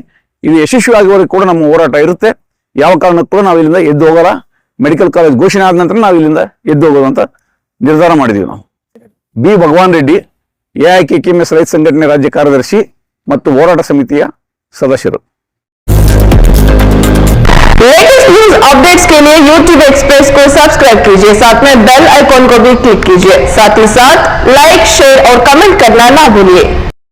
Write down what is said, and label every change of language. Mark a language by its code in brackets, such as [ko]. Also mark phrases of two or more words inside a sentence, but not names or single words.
[kn] ಇದು ಯಶಸ್ವಿ ಆಗುವವರೆಗೆ ಕೂಡ ನಮ್ಮ ಹೋರಾಟ ಇರುತ್ತೆ. ಯಾವ ಕಾರಣಕ್ಕೂ ಕೂಡ ನಾವು ಇಲ್ಲಿಂದ ಎದ್ದು ಹೋಗಲ್ಲ. ಮೆಡಿಕಲ್ ಕಾಲೇಜ್ ಘೋಷಣೆ ಆದ ನಂತರ ನಾವು ಇಲ್ಲಿಂದ ಎದ್ದು ಹೋಗೋದು ಅಂತ ನಿರ್ಧಾರ ಮಾಡಿದೀವಿ. ನಾವು ಬಿ ಭಗವಾನ್ ರೆಡ್ಡಿ, AIKKMS ರೈತ ಸಂಘಟನೆ ರಾಜ್ಯ ಕಾರ್ಯದರ್ಶಿ ಮತ್ತು ಹೋರಾಟ ಸಮಿತಿಯ ಸದಸ್ಯರು. [en] latest news updates [hi] के लिए YouTube एक्सप्रेस को सब्सक्राइब कीजिए, साथ में [en] bell icon [hi] को भी क्लिक कीजिए। साथ ही साथ लाइक, शेयर और कमेंट करना ना भूलिए।